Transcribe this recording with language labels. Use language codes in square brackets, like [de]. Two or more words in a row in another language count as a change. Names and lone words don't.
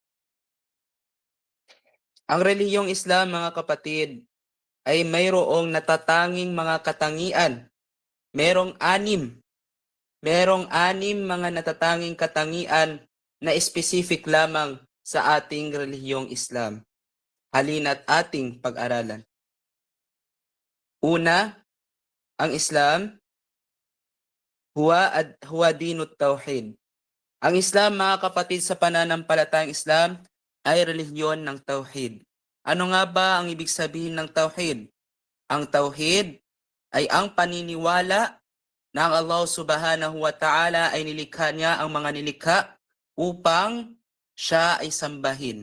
[tl] Ang relihiyong Islam, mga kapatid, ay mayroong natatanging mga katangian. Merong anim mga natatanging katangian na specific lamang sa ating relihiyong Islam. Halina't ating pag-aralan. Una, ang Islam, [ar] هو دين التوحيد. [tl] Ang Islam, mga kapatid sa pananampalatayang Islam, ay relihiyon ng tauhid. Ano nga ba ang ibig sabihin ng tauhid? Ang tauhid ay ang paniniwala na ang Allah [ar] سبحانه وتعالى [tl] ay nilikha niya ang mga nilikha upang siya ay sambahin.